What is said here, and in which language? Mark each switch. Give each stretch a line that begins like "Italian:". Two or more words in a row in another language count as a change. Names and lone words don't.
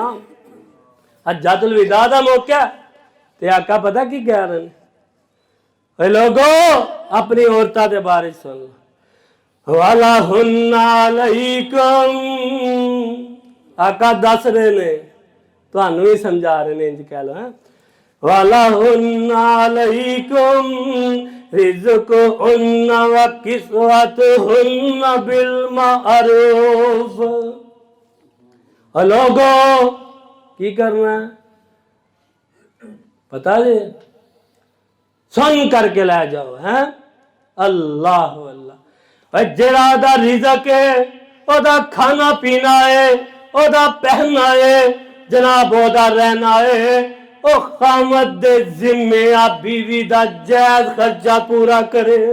Punjabi: حجۃ الوداع دا موقع تے آقا پتا کی کہہ رہے ہیں، لوگو اپنی عورتاں دے بارے سن,
Arabic: ولهن عليكم,
Punjabi: آقا دس رہے نے، تہانوں ہی سمجھا رہے نے، انج کہہ لو ہے,
Arabic: ولهن عليكم رزقهن وكسوتهن بالمعروف.
Punjabi: لوگو کی کرنا ہے پتا ہے، سن کر کے لے جاؤ ہے. اللہ اللہ، جیہڑا اوہدا رزق ہے، اوہدا کھانا پینا ہے، اوہدا پہننا ہے، جناب اوہدا رہنا ہے، او خامد دے ذمے آ بیوی دا جائز خرچہ پورا کرے.